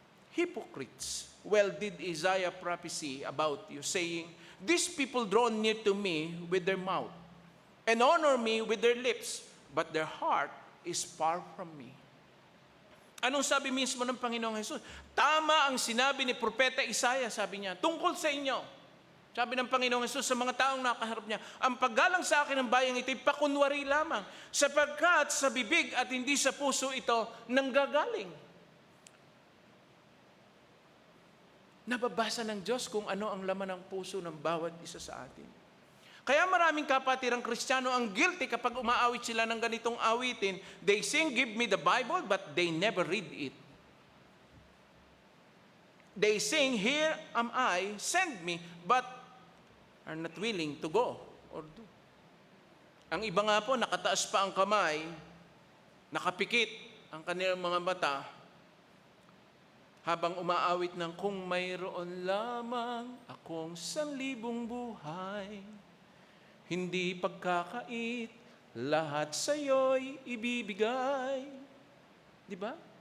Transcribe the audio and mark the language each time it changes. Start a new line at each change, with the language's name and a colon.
English: Hypocrites, well did Isaiah prophesy about you, saying, these people draw near to me with their mouth, and honor me with their lips, but their heart is far from me.
Filipino: Anong sabi mismo ng Panginoong Jesus? Tama ang sinabi ni Propeta Isaiah, sabi niya, tungkol sa inyo. Sabi ng Panginoong Jesus sa mga taong nakaharap niya, ang paggalang sa akin ng bayang ito'y pakunwari lamang, sapagkat sa bibig at hindi sa puso ito nanggagaling. Nababasa ng Diyos kung ano ang laman ng puso ng bawat isa sa atin. Kaya maraming kapatirang Kristiyano ang guilty kapag umaawit sila ng ganitong awitin.
English: They sing, give me the Bible, but they never read it. They sing, here am I, send me, but are not willing to go or do.
Filipino: Ang iba nga po, nakataas pa ang kamay, nakapikit ang kanilang mga mata, habang umaawit ng kung mayroon lamang akong 1,000 buhay, hindi pagkakait, lahat sa'yo'y ibibigay. Di ba?